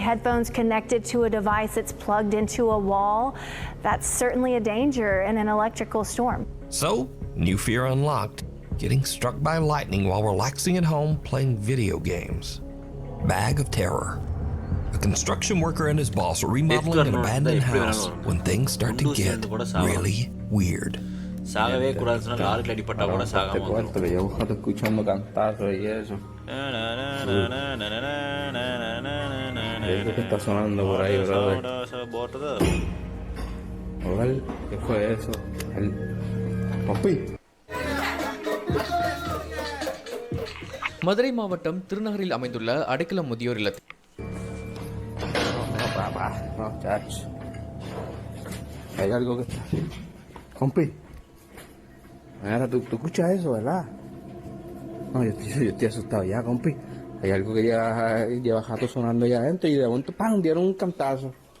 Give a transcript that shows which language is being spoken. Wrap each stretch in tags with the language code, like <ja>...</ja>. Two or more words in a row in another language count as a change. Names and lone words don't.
<en>Headphones connected to a device that's plugged into a wall, that's certainly a danger in an electrical storm. So, new fear unlocked, getting struck by lightning while relaxing at home playing video games. Bag of terror. A construction worker and his boss are remodeling an abandoned house when things start to get really weird.</en> <ta>சாகவே கூடாதுன்னு சொன்னா லாரிக்கு அடிபட்டா கூட சாகாம வந்துரும்.</ta> <es>escuchando cantazos y eso. Eso que está sonando por ahí, brother. Joder, ¿qué fue eso? El Papi.</es> <ta>மதுரை மாவட்டம் திருநகரில் அமைந்துள்ள அடைக்கலம் முதியோர் இல்லத்தில்</ta> <es>No, chacho. Hay algo que está así. Compi. Mira, tú escuchas eso, ¿verdad? No, yo estoy asustado ya, compi. Hay algo que lleva rato sonando allá adentro y de momento, ¡pam!, dieron un cantazo.</es>